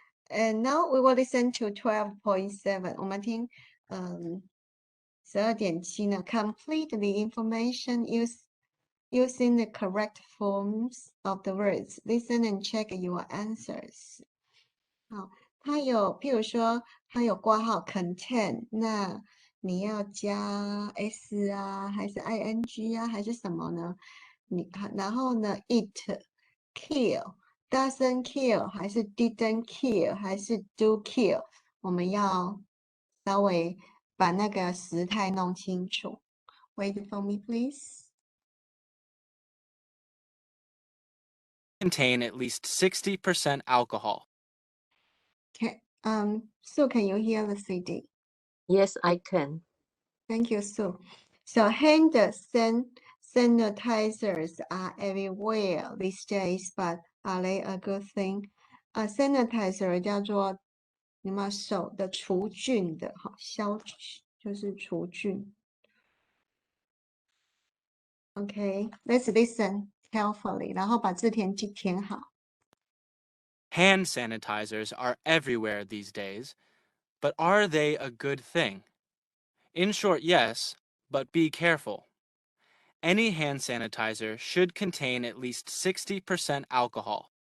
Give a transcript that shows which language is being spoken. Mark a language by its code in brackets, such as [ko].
[en] And now we will listen to 12.7. [zh] 我们听12.7呢 [en] complete the information using the correct forms of the words. Listen and check your answers. [zh] 好，它有，譬如说，它有挂号 contain，那你要加 s 啊，还是 ing 啊，还是什么呢？然后呢 [en] it kill doesn't kill， [zh] 还是 didn't kill，还是 do kill，我们要稍微把那个时态弄清楚。 [en] Wait for me, please. Contain at least 60% alcohol. Okay. Sue, can you hear the CD? Yes, I can. Thank you, Sue. So hand sanitizers are everywhere these days, but are they a good thing? [zh] Sanitizer 叫做你们手的除菌的，哈，就是除菌。 [en] Okay, let's listen carefully， [zh] 然后把字填好。 [en] Hand sanitizers are everywhere these days, but are they a good thing? In short, yes, but be careful. Any hand sanitizer should contain at least 60% alcohol.